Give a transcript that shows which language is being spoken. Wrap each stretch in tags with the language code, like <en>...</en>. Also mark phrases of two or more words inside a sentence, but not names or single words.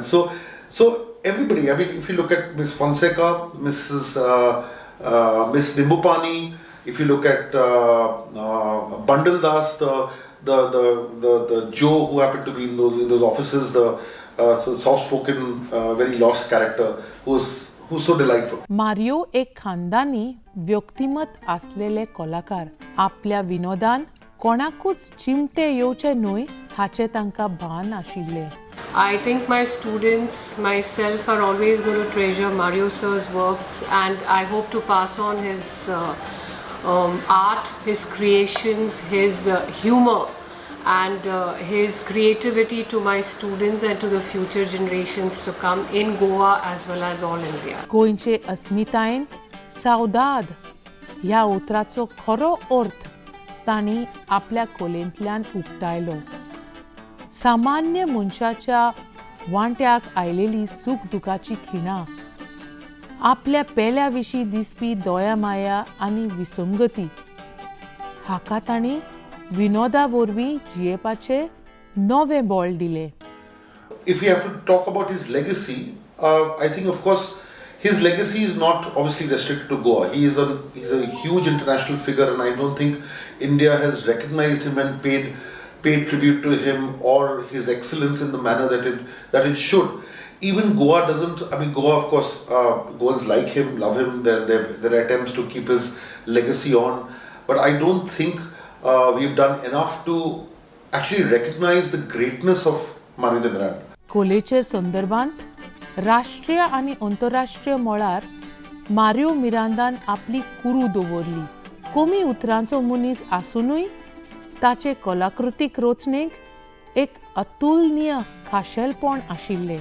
<en>So everybody, I mean, if you look at Miss Fonseca, Miss Nimbupani, if you look at Bandal Das, the Joe who happened to be in those offices, the soft-spoken, very lost character who's so delightful.</en> <mr>मारियो एक खानदानी व्यक्तिमत असलेले कलाकार.</mr> <kok>आपल्या विनोदान कोणाकूच चिमटे येवचे न्हय हाचे तांकां भान आशिल्ले.</kok> <en>I think my students, myself, are always going to treasure Mario sir's works, and I hope to pass on his art, his creations, his humor, and his creativity to my students and to the future generations to come in Goa as well as all India.</en> <kok>गोंयचे अस्मितायेन सावदाद ह्या उतराचो खरो अर्थ तांणी आपल्या कलेंतल्यान उक्तायलो. सामान्य मनशाच्या वांट्याक आयलेली सूख दुखाची खिणां, आपल्या पेल्या विशीं दिसपी दया माया आनी विसंगती हाका तांणी विनोदा वरवीं जियेवपाचे नवे बोल दिले.</kok> <en>If we have to talk about his legacy, I think, of course, his legacy is not obviously restricted to Goa. He's a huge international figure, and I don't think India has recognized him and paid tribute to him or his excellence in the manner that it should. Even Goa doesn't. I mean, Goa, of course, Goans like him, love him. There are attempts to keep his legacy on, but I don't think we've done enough to actually recognize the greatness of Mario Miranda.</en> <kok>कलेचे संदर्भांत राष्ट्रीय आनी अंतरराष्ट्रीय मळार मारियो मिरांदान आपली कुरू दवरली. कमी उतरांचो मनीस आसूनय ताचे कलाकृतीक रचणेक एक अतुलनीय खाशेलपण आशिल्लें.</kok>